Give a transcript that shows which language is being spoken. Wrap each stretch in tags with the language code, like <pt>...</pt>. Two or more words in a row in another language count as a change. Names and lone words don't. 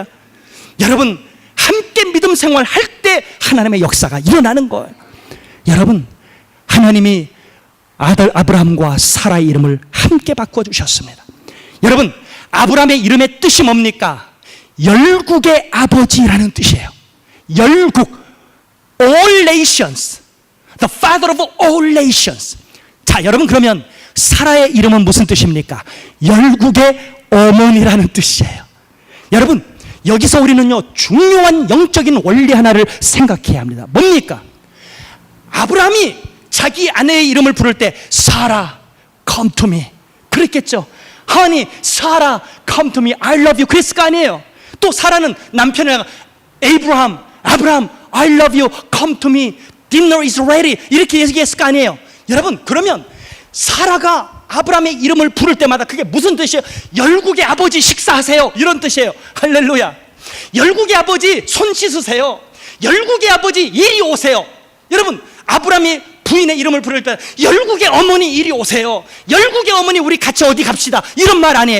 <ko>여러분, 함께 믿음 생활 할 때 하나님의 역사가 일어나는 거예요. 여러분, 하나님이 아들 아브라함과 사라의 이름을 함께 바꿔주셨습니다. 여러분, 아브라함의 이름의 뜻이 뭡니까? 열국의 아버지라는 뜻이에요. 열국,</ko> <en>all nations, the father of all nations.</en> <ko>자, 여러분, 그러면 사라의 이름은 무슨 뜻입니까? 열국의 어머니라는 뜻이에요. 여러분, 여기서 우리는요, 중요한 영적인 원리 하나를 생각해야 합니다. 뭡니까? 아브라함이 자기 아내의 이름을 부를 때 사라,</ko> <en>come to me 그랬겠죠. honey, 사라, come to me, I love you</en> <ko>그랬을 거 아니에요. 또 사라는 남편이랑 아브라함,</ko> <en>I love you, come to me, dinner is ready</en> <ko>이렇게 얘기했을 거 아니에요. 여러분, 그러면 사라가 아브라함의 이름을 부를 때마다 그게 무슨 뜻이에요? 열국의 아버지 식사하세요, 이런 뜻이에요. 할렐루야. 열국의 아버지 손 씻으세요. 열국의 아버지 이리 오세요. 여러분, 아브라함이 부인의 이름을 부를 때 열국의 어머니 이리 오세요, 열국의 어머니 우리 같이 어디 갑시다, 이런 말 아니에요.</ko>